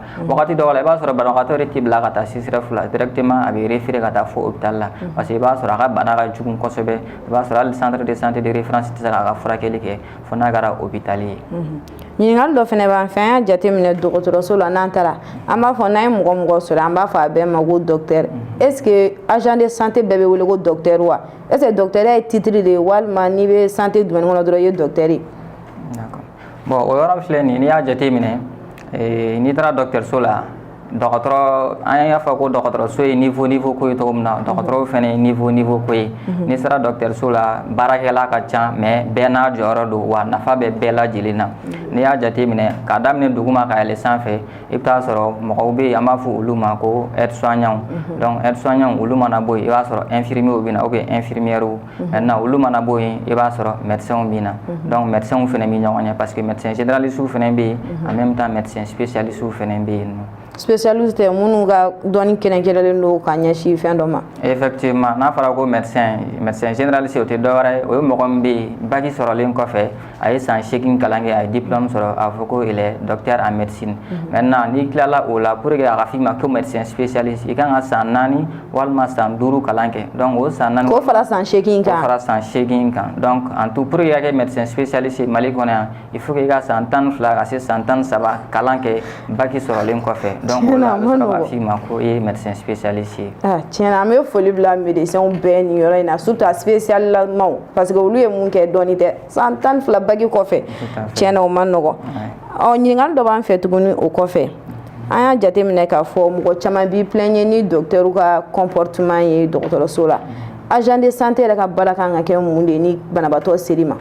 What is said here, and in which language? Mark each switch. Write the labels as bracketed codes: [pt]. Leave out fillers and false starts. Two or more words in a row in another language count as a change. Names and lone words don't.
[bm] Wagati dɔw la i b'a sɔrɔ banabagatɔ de tɛ bila ka taa CCRF la directement a bɛ référé ka taa fo hôpital la [fr] parce que [bm] i b'a sɔrɔ a ka bana ka jugu kosɛbɛ i b'a sɔrɔ hali [fr] centre de santé de référence [bm] tɛ se k'a ka furakɛli kɛ fo n'a kɛra hôpital ye. Ɲininkali dɔ fana b'an fɛ an y'a jateminɛ dɔgɔtɔrɔso la n'an taara an b'a fɔ n'an ye mɔgɔ sɔrɔ an b'a fɔ a bɛɛ ma ko [fr] docteur est-ce que agent de santé [bm] bɛɛ bɛ wele ko docteur wa [fr] est-ce que docteur [bm] ye [fr] titre de [bm] ye walima n'i bɛ [fr] santé domaine [bm] kɔnɔ dɔrɔn i ye docteur ye. [fr] D'accord bon [bm] o yɔrɔ filɛ nin n'i y'a jateminɛ n'i taara dɔgɔtɔrɔso la dɔgɔtɔrɔ an y'a fɔ ko dɔgɔtɔrɔso ye niveau ko ye cogo min na dɔgɔtɔrɔw fɛnɛ ye niveau ko ye n'i sera dɔgɔtɔrɔso la baarakɛla ka ca mais bɛɛ n'a jɔyɔrɔ don wa nafa bɛ bɛɛ lajɛlen na n'i y'a jate minɛ k'a daminɛ duguma ka yɛlɛ sanfɛ i bɛ taa sɔrɔ mɔgɔw bɛ yen an b'a fɔ olu ma ko [fr] aide soignant donc aide soignant [bm] olu mana bɔ yen i b'a sɔrɔ infirmier bɛ na [fr] ou bien infirmière maintenant [bm] olu mana bɔ yen i b'a sɔrɔ médecin bɛ na [fr] donc médecin [bm] fɛnɛ bɛ ɲɔgɔn ɲɛ [fr] parce que médecin généraliste [bm] fɛnɛ bɛ yen [fr] en même temps médecin spécialiste [bm] fɛnɛ bɛ yen spécialiste minnu ka dɔnni kɛrɛnkɛrɛnlen don ka ɲɛsin fɛn dɔ ma effectivement n'a fɔra ko [fr] médecin généraliste [bm] o tɛ dɔwɛrɛ ye o ye mɔgɔ min bɛ yen bac sɔrɔlen kɔfɛ a ye san 8 kalan kɛ a ye diplôme sɔrɔ a fɔ ko [fr] il est docteur en médecine maintenant [bm] n'i tilala o la [fr] pour que [bm] a ka f'i ma ko [fr] médecin spécialiste [bm] i kan ka san 4 walima san 5 kalan kɛ donc o san 4 k'o fara san 8 kan k'o fara san 8 kan [fr] donc en tout pour que [bm] i ka kɛ [fr] médecin spécialiste [bm] Mali kɔnɔ yan [fr] il faut que [bm] i ka san 12 ka se san 13 kalan kɛ bac sɔrɔlen kɔfɛ donc o la a bɛ sɔrɔ ka f'i ma ko i ye [fr] médecin spécialiste [bm] ye tiɲɛna an bɛ foli bila médecin bɛɛ nin yɔrɔ in na surtout a spécialemaw [fr] parce que [bm] olu ye mun kɛ dɔɔni tɛ san 12 bac kɔfɛ tiɲɛna o ma nɔgɔ ɲininkali dɔ b'an fɛ tuguni o kɔfɛ an y'a jate minɛ k'a fɔ mɔgɔ caman b'i plaigner ni docteur ka comportement ye dɔgɔtɔrɔso la [fr] agent de santé [bm] yɛrɛ ka baara kan ka kɛ mun de ni banabaatɔ ser'i ma